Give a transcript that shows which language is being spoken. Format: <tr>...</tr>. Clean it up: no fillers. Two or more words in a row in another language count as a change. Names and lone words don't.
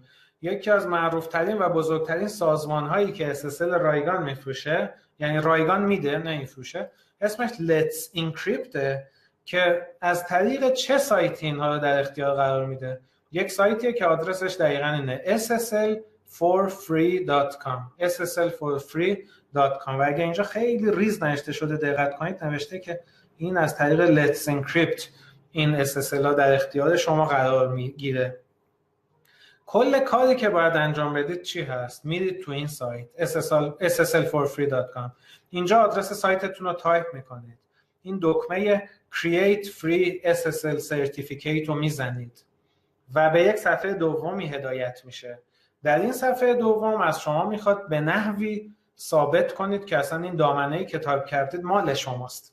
<fa>یکی از معروفترین و بزرگترین سازمان‌هایی که SSL رایگان میفروشه یعنی رایگان میده نه میفروشه اسمش Let's Encrypt که از طریق چه سایتی اینها رو در اختیار قرار میده؟ یک سایتیه که آدرسش دقیقاً اینه ssl4free.com ssl4free.com و اگه اینجا خیلی ریز نوشته شده دقت کنید نوشته که این از طریق Let's Encrypt این SSL ها در اختیار شما قرار میگیره. کل کاری که باید انجام بدید چی هست؟ میرید تو این سایت ssl4free.com اینجا آدرس سایتتون رو تایپ میکنید این دکمه</fa> <en>Create Free SSL Certificate</en> <fa>رو میزنید و به یک صفحه دومی هدایت میشه. در این صفحه دوم از شما میخواد به نحوی ثابت کنید که اصلا این دامنه‌ای که تایپ کردید مال شماست.</fa>